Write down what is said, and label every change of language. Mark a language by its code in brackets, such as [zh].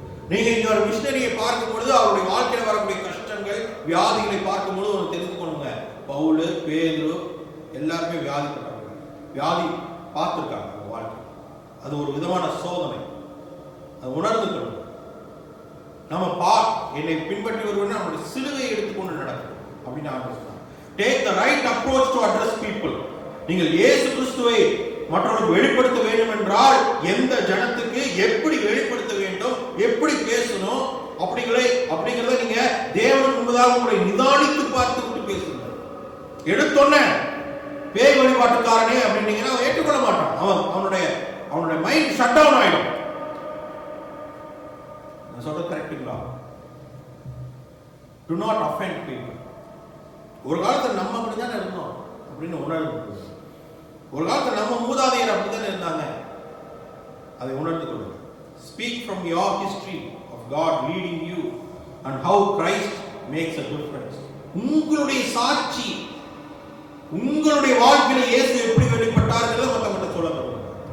[ta] நீங்க இங்க ஒரு மிஷனரியை பார்க்கும் பொழுது அவருடைய வாழ்க்கையில் வரக்கூடிய கஷ்டங்கள் வியாதிகளை பார்க்கும் பொழுது ஒரு தெரிந்து கொள்ளுங்க. பவுல், பேதுரு எல்லாருமே வியாதிப்பட்டாங்க, வியாதி பார்த்திருக்காங்க அவங்க வாழ்க்கை. அது ஒரு விதமான சோதனை, அது உணர்ந்து கொள்ளுங்க. நம்ம என்னை பின்பற்றி வருவது நம்முடைய சிலுவையை எடுத்துக்கொண்டு நடக்கும் அப்படின்னு ஆரம்பிச்சாங்க. [en] Take the right approach to address people. [ta] நீங்கள் இயேசு கிறிஸ்துவை மற்றவர்களுக்கு வெளிப்படுத்த வேண்டும் என்றால் எந்த ஜனத்துக்கு எப்படி வெளிப்படுத்த வேண்டும், எப்படி பேசணும் அப்படிங்கறத நீங்க தேவனுக்கு முன்பதாக உங்களை நிதானித்து பார்த்துட்டு பேசுங்க. எடுத்தோன்னே பேய் வழிபாட்டுக்காரனே அப்படின்னீங்கன்னா அவன் ஏற்றுக்கொள்ள மாட்டான். அவனுடைய மைண்ட் ஷட் டவுன் ஆயிடும். நான் சொல்றது கரெக்ட்டுங்களா? [en] Do not offend people. [ta] ஒரு காலத்துல நம்ம அப்படிதான் இருந்தோம் அப்படின்னு உணர்ந்து, ஒரு காலத்துல நம்ம மூதாதையர் அப்படிதான் இருந்தாங்க, அதை உணர்ந்து கொள்ளுங்க. [en] Speak from your history of God leading you and how Christ makes a difference. [ta] உங்களுடைய சாட்சி, உங்களுடைய வாழ்க்கையில் இயேசு எப்படி வெளிப்பட்டார்ங்கிறத மற்றவங்க சொல்ல போறோம்.